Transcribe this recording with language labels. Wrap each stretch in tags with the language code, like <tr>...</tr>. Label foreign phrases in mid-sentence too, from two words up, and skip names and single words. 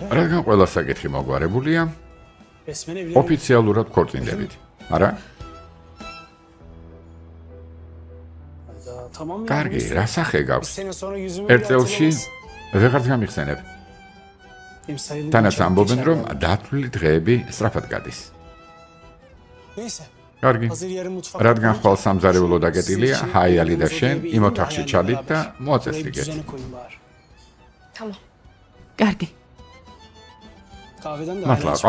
<ka>რადგან ყველა საკითხი მოგვარებულია,</ka> <tr>resmen evlenelim.</tr> <ka>ოფიციალურად ქორწინდებით. არა?</ka> <tr>Hayda, tamam ya.</tr> <ka>კარგი,</ka> <tr>bu</tr> <ka>რა სახე</ka> <tr>Bir</tr> <ka>გაქვს?</ka> <tr>sene sonra yüzümü</tr> <ka>ერთ</ka> <tr>bile</tr> <ka>წელში</ka> <tr>hatırlamaz.</tr> <ka>ვეღარც გამიხსენებ.</ka> <tr>Benim sayılı</tr> <ka>თანაც</ka> <tr>geçen</tr> <ka>ამბობენ, რომ</ka> <tr>geçerler.</tr> <ka>დათვლილი დღეები სწრაფად გადის.</ka> <tr>Neyse.</tr> <ka>კარგი.</ka> <tr>Hazır yarın mutfak.</tr> <ka>რადგან ხვალ სამზარეულო დაკეტილია, ჰაიალი და შენ იმ ოთახში ჩადით და მოაწესრიგეთ.</ka> <tr>Düzene koyun bari. Tamam.</tr> <ka>კარგი.</ka> <tr>Kahveden de</tr> <ka>მართლა</ka> <tr>hala</tr>